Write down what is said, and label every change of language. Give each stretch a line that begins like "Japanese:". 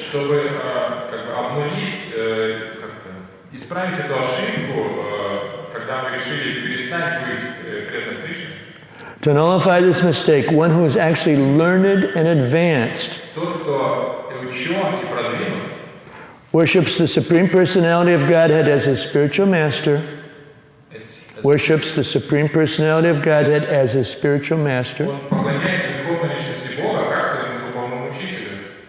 Russian: Чтобы как бы обнулить, исправить эту ошибку, когда мы решили перестать быть преданным Кришне.
English: to nullify this mistake, one who is actually learned and advanced
Russian: Тот, кто учен и продвинут,
English: worships the Supreme Personality of Godhead as his spiritual master, worships the Supreme Personality of Godhead as his spiritual master,
Russian: он поклоняется верховной личности Бога как своему духовному учителю,